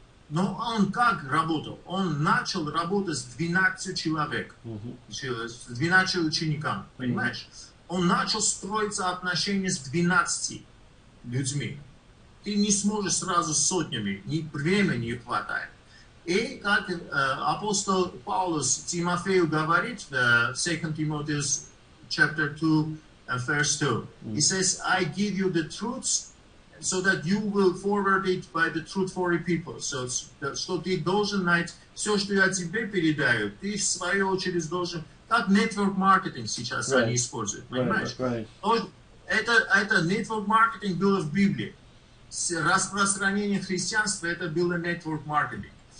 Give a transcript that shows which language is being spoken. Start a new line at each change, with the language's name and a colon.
Russian: Но он как работал? Он начал работать с 12 человек, с 12 учениками, понимаешь? Он начал строить отношения с 12 людьми. Ты не сможешь сразу с сотнями, времени не хватает. И как апостол Паулус Тимофею говорит в
English: 2 Timotheus chapter 2 verse 2, he says, I give you the truths so that you will forward it by the truthful people.
Russian: So, что ты должен найти, все, что я тебе передаю, ты в свою очередь должен, как network marketing сейчас они используют, понимаешь? Это network marketing было в Библии. Распространение христианства, это было network marketing.